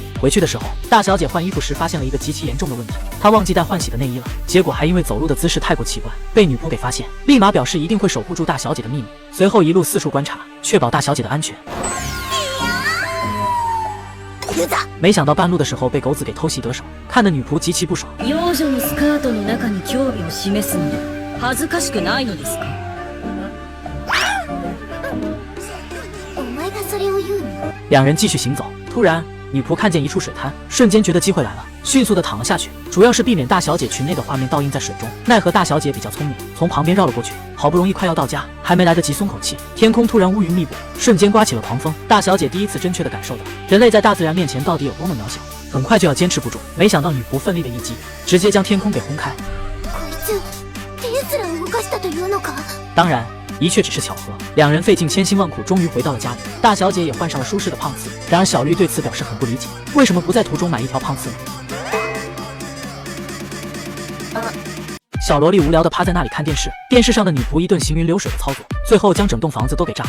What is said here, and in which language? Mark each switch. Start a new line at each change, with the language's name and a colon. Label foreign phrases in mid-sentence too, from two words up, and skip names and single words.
Chinese: 回去的时候，大小姐换衣服时发现了一个极其严重的问题，她忘记带换洗的内衣了，结果还因为走路的姿势太过奇怪，被女仆给发现，立马表示一定会守护住大小姐的秘密。随后一路四处观察，确保大小姐的安全。没想到半路的时候被狗子给偷袭得手，看得女仆极其不爽。
Japanese: 幼女のスカートの中に興味を示すので恥ずかしくないのですか？お前がそれを言うの？
Chinese: 两人继续行走，突然女仆看见一处水滩，瞬间觉得机会来了，迅速的躺了下去，主要是避免大小姐裙内的画面倒映在水中。奈何大小姐比较聪明，从旁边绕了过去。好不容易快要到家，还没来得及松口气，天空突然乌云密布，瞬间刮起了狂风。大小姐第一次真切的感受到人类在大自然面前到底有多么渺小。很快就要坚持不住。没想到女仆奋力的一击，直接将天空给轰开。
Japanese: こいつ手すら動かしたというのか？
Chinese: 当然，一切只是巧合。两人费尽千辛万苦，终于回到了家里。大小姐也换上了舒适的胖次。然而小绿对此表示很不理解，为什么不在途中买一条胖次呢？小萝莉无聊地趴在那里看电视，电视上的女仆一顿行云流水的操作，最后将整栋房子都给炸了。